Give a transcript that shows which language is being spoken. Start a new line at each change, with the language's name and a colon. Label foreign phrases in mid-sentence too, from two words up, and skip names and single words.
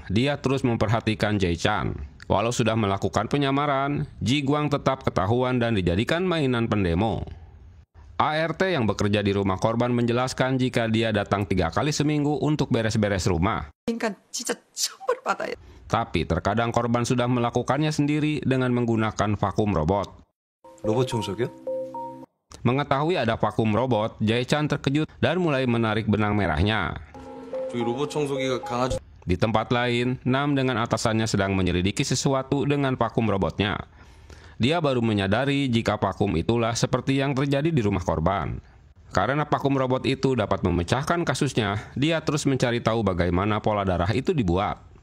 Indonesian: Dia terus memperhatikan Jae-chan. Walau sudah melakukan penyamaran, Ji Guang tetap ketahuan dan dijadikan mainan pendemo. ART yang bekerja di rumah korban menjelaskan jika dia datang 3 kali seminggu untuk beres-beres rumah. Tapi terkadang korban sudah melakukannya sendiri dengan menggunakan vakum robot.
Korean: 로봇 청소기요?
Indonesian: Mengetahui ada vakum robot, Jae-chan terkejut dan mulai menarik benang merahnya.
Korean: 저기 로봇 청소기가 강아지.
Indonesian: Di tempat lain, Nam dengan atasannya sedang menyelidiki sesuatu dengan vakum robotnya. Dia baru menyadari jika vakum itulah seperti yang terjadi di rumah korban. Karena vakum robot itu dapat memecahkan kasusnya, dia terus mencari tahu bagaimana pola darah itu dibuat.